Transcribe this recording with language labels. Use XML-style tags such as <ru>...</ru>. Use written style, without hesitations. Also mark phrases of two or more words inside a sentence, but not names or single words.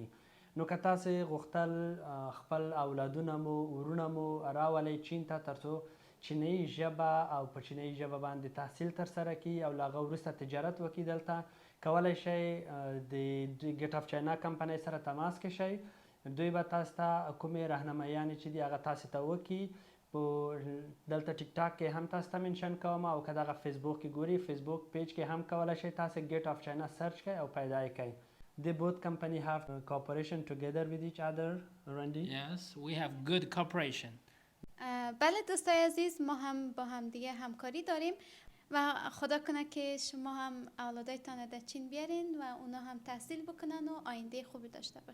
<ps>نو که تاسې غوښتل خپل اولادونه مو ورونه مو راولئ چین ته ترڅو چینایي ژبه او په چینایي ژبه باندې تحصیل ترسره کړي او له هغه وروسته تجارت وکړي دلته کولی شئ د ګیټ اف چاینا کمپنۍ سره تماس کې شئ. دوی به تاسو ته کومې راهنمایانې چې دي هغه تاسو ته وکړي. دلته ټیک ټاک کې هم تاسو ته منشن کوم او که دغه فیسبوک کې ګوري فیسبوک پیج کې هم کولی شئ تاسو ګیټ اف چاینا سرچ کړئ او پیدا یې کړئ.</ps> <en>They both company have cooperation together with each other, Randy? Yes, we have good cooperation.</en> <fa>بله دوستای عزیز، ما هم با هم دیگه همکاری داریم و خدا کنه که شما هم اولادایتان در چین بیارین و اونا هم تحصیل بکنن و آینده خوبی داشته باشن.</fa>